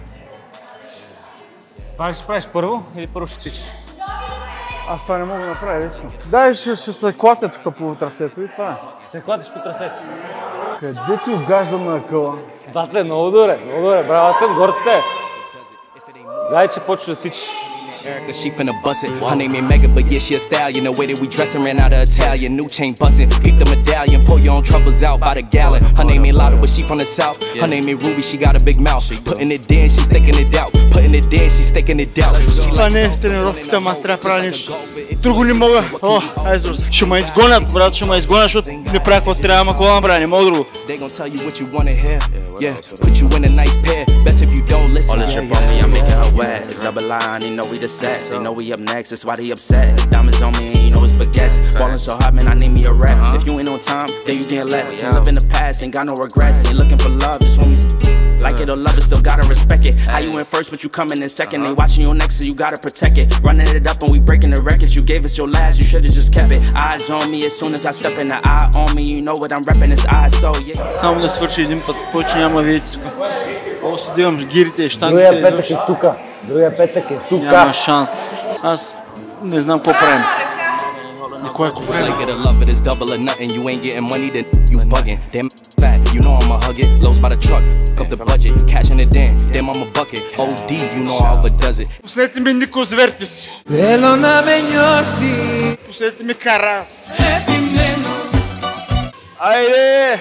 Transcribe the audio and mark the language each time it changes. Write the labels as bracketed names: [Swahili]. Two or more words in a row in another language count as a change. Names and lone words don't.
[Bulgarian] Това ли ще правиш първо или първо ще тичиш? Аз това не мога да направя, да искам. Дай ще се клатя тук по трасето и това е. Се клатиш по трасето. Къде ти угаждам на акъла? Батле, много добре, браво, аз съм горд с теб. Дай, че почваш да тичиш. [English] Erica, she finna bust it. Her name ain't Mega, but yeah, she a stallion. The way that we dressin' ran out of Italian. New chain bustin', peep the medallion. Pour your own troubles out by the gallon. Her name ain't Lotto, but she from the south. Her name ain't Ruby, she got a big mouth. Putting it in, she sticking it out. Putting it in, she sticking it out. [Bulgarian] Това не е тренировката, ама аз трябва да правя нещо. Друго не мога. О, айде друг. Ще ме изгонят, брат, ще ме изгонят, защото не правя какво трябва, ама какво направя, не мога друго. [English] They gon' tell you what you wanna hear. Yeah, put you in a nice pair. Best if you don't listen. All this shit on me, I'm making her wet. It's double line, they know we the set. They know we up next, that's why they upset. Diamonds on me, and you know it's baguettes. Ballin' so hot, man, I need me a rap. If you ain't on time, then you getting left. Can't live in the past, ain't got no regrets. Ain't looking for love, just want me. Like it or love it, still gotta respect it. How you in first, but you coming in second. They watching your next, so you gotta protect it. Running it up and we breaking the records. You gave us your last, you should've just kept it. Eyes on me as soon as I step in. The eye on me, you know what I'm reppin'. It's eyes, so yeah. [Bulgarian] Само да свърши един път, повече няма да видите тук. После да имам гирите и щантите. Другия петък е тука. Другия петък е тука. Няма шанс. Аз не знам какво правим. Никой е купен. [English] Like it or love it, it's double or nothing. You ain't getting money, then you bugging. Damn fat, you know I'ma hug it. Lows by the truck, up the budget, cashing it in. Damn I'm a bucket. OD, you know I overdoes it. [Bulgarian] Пуснете ми Нико, зверте си. Пуснете ми Карас. Айде!